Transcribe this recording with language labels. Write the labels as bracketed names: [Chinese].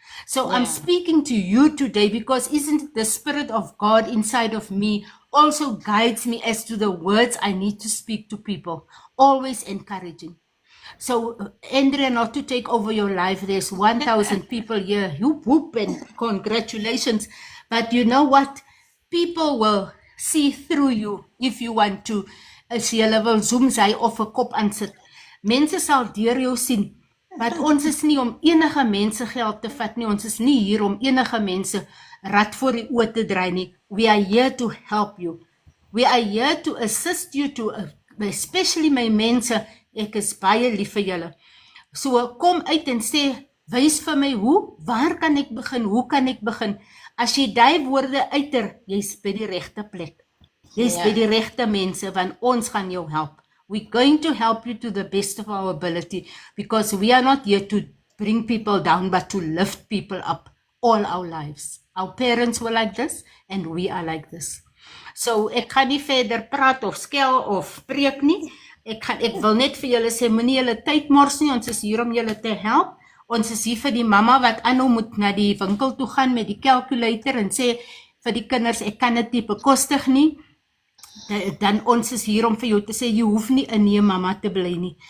[English] So I'm speaking to you today because isn't the Spirit of God inside of me also guides me as to the words I need to speak to people, always encouraging. So, Andrea, not to take over your life, there's 1,000 people here. Whoop, whoop, and congratulations. But you know what? People will see through you if you want to. [Afrikaans] As jy wil zoom sy of 'n kop aansit. Mense sal deur jou sien. Maar ons is nie om enige mense geld te vat nie. Ons is nie hier om enige mense rad voor die oë te draai nie. [English] We are here to help you. We are here to assist you to, especially my [Afrikaans] mense, ek is baie lief vir julle. So kom uit en sê, wys vir my hoe, waar kan ek begin, hoe kan ek begin? As jy die woorde uiter, jy's by die regte plek. Jy's by die regte mense, want ons gaan jou help. [English] We're going to help you to the best of our ability, because we are not here to bring people down, but to lift people up all our lives. Our parents were like this, and we are like this. [Afrikaans] So ek gaan nie verder praat of skel of preek nie. Ek wil net vir julle sê, moenie julle tyd mors nie, ons is hier om julle te help. Ons is hier vir die mamma wat aanhou moet na die winkel toe gaan met die calculator en sê vir die kinders, ek kan dit nie bekostig nie. Dan ons is hier om vir jou te sê, jy hoef nie 'n nee mamma te bly nie.